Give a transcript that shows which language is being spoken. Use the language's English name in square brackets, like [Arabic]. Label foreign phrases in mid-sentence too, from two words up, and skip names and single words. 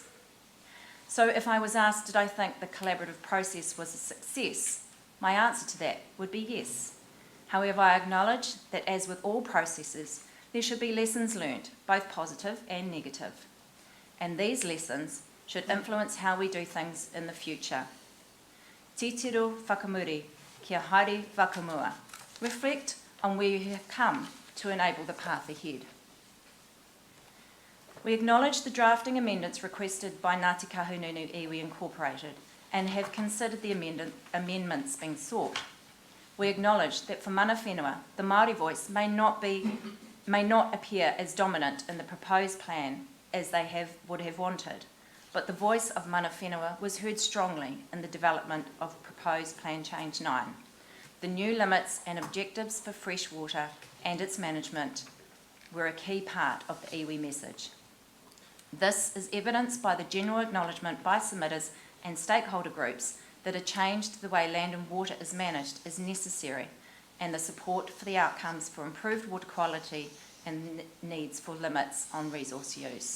[English] So if I was asked, did I think the collaborative process was a success, my answer to that would be yes. However, I acknowledge that as with all processes, there should be lessons learned, both positive and negative. And these lessons should influence how we do things in the future. [Māori] Titiro whakamuri, kia haere whakamua. [English] Reflect on where you have come to enable the path ahead. We acknowledge the drafting amendments requested by Ngāti Kahungunu Iwi Incorporated and have considered the amendments being sought. We acknowledge that for [Māori] mana whenua, [English] the Māori voice may not appear as dominant in the proposed plan as they would have wanted, but the voice of [Māori] mana whenua [English] was heard strongly in the development of proposed Plan Change 9. The new limits and objectives for freshwater and its management were a key part of the iwi message. This is evidenced by the general acknowledgement by submitters and stakeholder groups that a change to the way land and water is managed is necessary, and the support for the outcomes for improved water quality and needs for limits on resource use.